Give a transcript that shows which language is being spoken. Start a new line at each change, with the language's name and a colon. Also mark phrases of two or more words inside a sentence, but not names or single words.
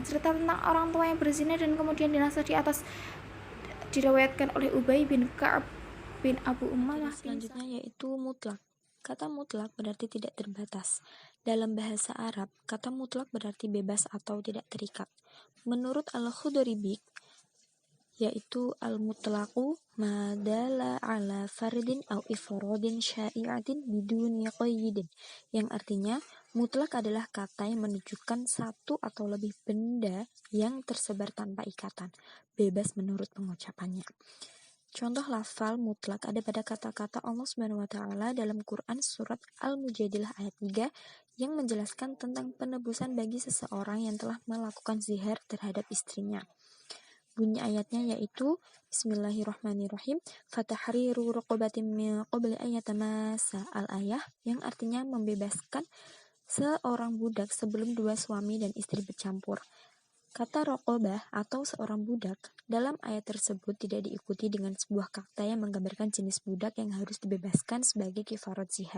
Indonesian: Cerita tentang orang tua yang berzina dan kemudian dinasah di atas diriwayatkan oleh Ubay bin Ka'ab bin Abu Umammah. Selanjutnya yaitu mutlak. Kata mutlak berarti tidak terbatas. Dalam bahasa Arab, kata mutlak berarti bebas atau tidak terikat. Menurut Al-Khudribik, yaitu
Arabic: المطلق ما دل على فرد أو أفراد شائعة بدون قيد,
Indonesian: yang artinya mutlak adalah kata yang menunjukkan satu atau lebih benda yang tersebar tanpa ikatan, bebas menurut pengucapannya. Contoh lafal mutlak ada pada kata-kata Allah
Arabic: سبحانه وتعالى
Indonesian: dalam Quran surat Al-Mujadilah ayat 3 yang menjelaskan tentang penebusan bagi seseorang yang telah melakukan zihar terhadap istrinya. Bunyi ayatnya yaitu Bismillahirrahmanirrahim,
Arabic: فتحرير رقبة من قبل أن يتماسا,
Indonesian: al-ayah, yang artinya membebaskan seorang budak sebelum dua suami dan istri bercampur. Kata raqabah atau seorang budak dalam ayat tersebut tidak diikuti dengan sebuah kata yang menggambarkan jenis budak yang harus dibebaskan sebagai kifarat zihar.